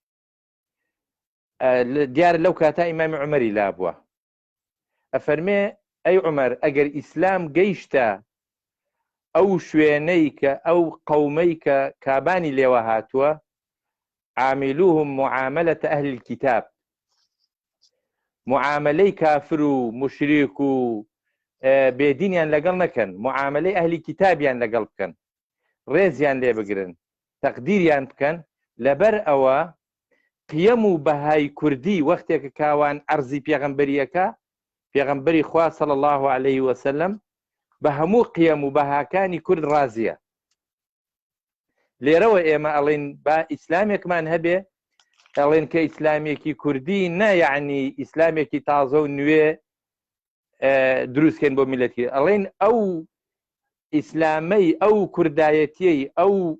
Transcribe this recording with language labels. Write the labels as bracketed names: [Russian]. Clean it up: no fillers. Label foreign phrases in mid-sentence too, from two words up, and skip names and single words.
[Central Kurdish] دیارە لەو کاتا ئیمامی عومەری لابووە ئەفەرمێ ئەی عومەر ئەگەر ئیسلام گەیشتە ئەو شوێنەی کە ئەو قەومەی کە کابانی لێوە هاتووە [Arabic] عاملوهم معاملة أهل الكتاب [Central Kurdish] معاملەی کافر و مشریک و بێدینیان لەگەڵ نەکەن معاملەی ئەهلی کتابیان لەگەڵ بکەن ڕێزیان لێ بگرن تەقدیریان بکەن لەبەر ئەوە قیەم و بەهای کوردی وەختێکە کاوان عەرزی پێغەمبەریەکە پێغەمبەری خوا [Arabic] صلی الله عليه وسلم [Central Kurdish] بە هەموو قیەم و بەهاکانی کورد ڕازیە لێرەوە ئێمە ئەڵێن با ئیسلامێکمان هەبێ ئەڵێن کە ئیسلامێکی کوردی نە یعنی ئیسلامێکی تازە و نوێ دروستکەن بۆ میلەتی ئەڵێن ئەو ئیسلامەی ئەو کوردایەتیەی ئەو